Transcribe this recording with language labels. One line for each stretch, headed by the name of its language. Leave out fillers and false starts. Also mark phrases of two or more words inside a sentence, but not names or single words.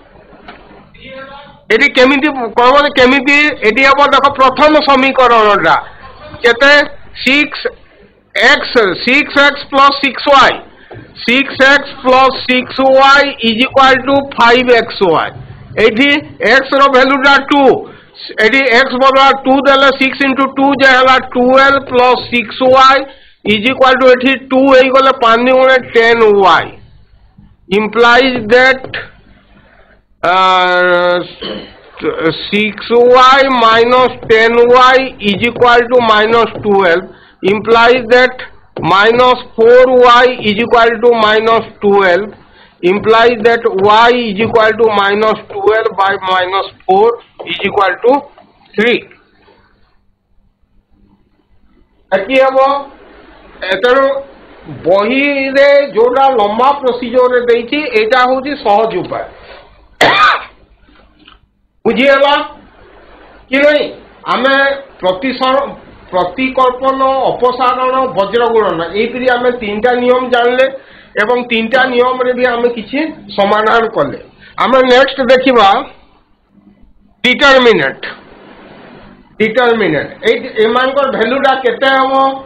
Odia: ଏଟି କେମିତି କହବୋ କେମିତି ଏଟି ଅବ ଦେଖ ପ୍ରଥମ ସମୀକରଣଟା କେତେ 6x + 6y 6x + 6y = 5xy ଏଟି x ର ଭାଲ୍ୟୁଟା 2 ଏଟି x ବଦଳା 2 ଦେଲେ 6 * 2 ଯେ ହେଲା 12 + 6y = ଏଟି 2 ଏଇ ଗଲେ 5 ଗୁଣେ 10y
English: implies that 6y minus 10y = -12 implies that -4y = -12 implies that y = -12 by -4 = 3
Odia: ଏକି ହବ ଏତର ବହି ରେ ଯୋଡ଼ା ଲମ୍ବା ପ୍ରୋସିଜର ରେ ଦେଛି ଏଟା ହେଉଛି ସହଜ ଉପାୟ ବୁଝି ହେଲା କି ନାହିଁ ଆମେ ପ୍ରତିକଳ୍ପନ ଅପସାରଣ ବଜ୍ରଗୁଣନ ଏପରି ଆମେ ତିନିଟା ନିୟମ ଜାଣିଲେ ଏବଂ ତିନିଟା ନିୟମ ରେ ଭି ଆମେ କିଛି ସମାଧାନ କଲେ ଆମେ ନେକ୍ସଟ ଦେଖିବା ଡିଟରମିନାଣ୍ଟ ଏମାନଙ୍କର ଭାଲ୍ୟୁଟା କେତେ ହବ